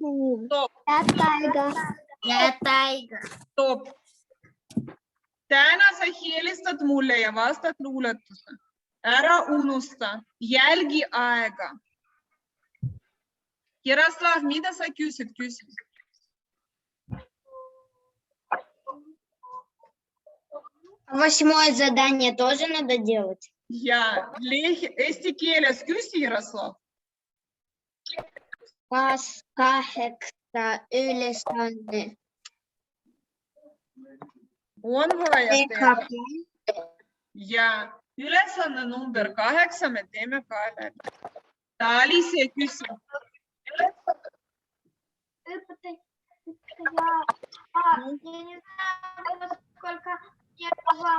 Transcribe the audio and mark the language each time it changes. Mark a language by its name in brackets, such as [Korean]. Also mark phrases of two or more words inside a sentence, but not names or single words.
[Estonian] Head aega. Top. Täna sa helistad mulle ja vastad luuletuse. Ära unusta, jälgi aega. Ярослав, mida sa küsid? [Russian] Восьмое задание тоже надо делать? [Estonian] Ja, eesti keeles küsi, Ярослав. Kas 8 ülesanne On vaja teha. Ja ülesanne number 8 me teeme ka läbi. Tali see küsib. [Russian] Я не знаю, сколько